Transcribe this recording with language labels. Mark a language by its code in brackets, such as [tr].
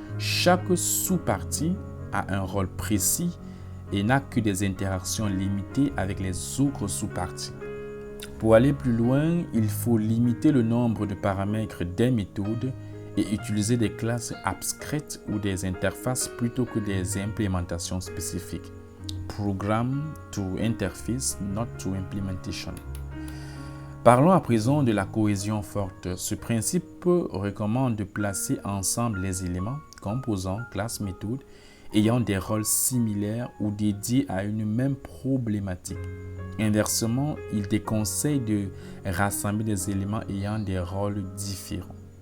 [fr] Chaque sous-partie a un rôle précis et n'a que des interactions limitées avec les autres sous-parties. Pour aller plus loin, il faut limiter le nombre de paramètres des méthodes et utiliser des classes abstraites ou des interfaces plutôt que des implémentations spécifiques. [en] Program to interface, not to implementation. [fr] Parlons à présent de la cohésion forte. Ce principe recommande de placer ensemble les éléments, composants, classes, méthodes, ayant des rôles similaires ou dédiés à une même problématique. Inversement, il déconseille de rassembler des éléments ayant des rôles différents.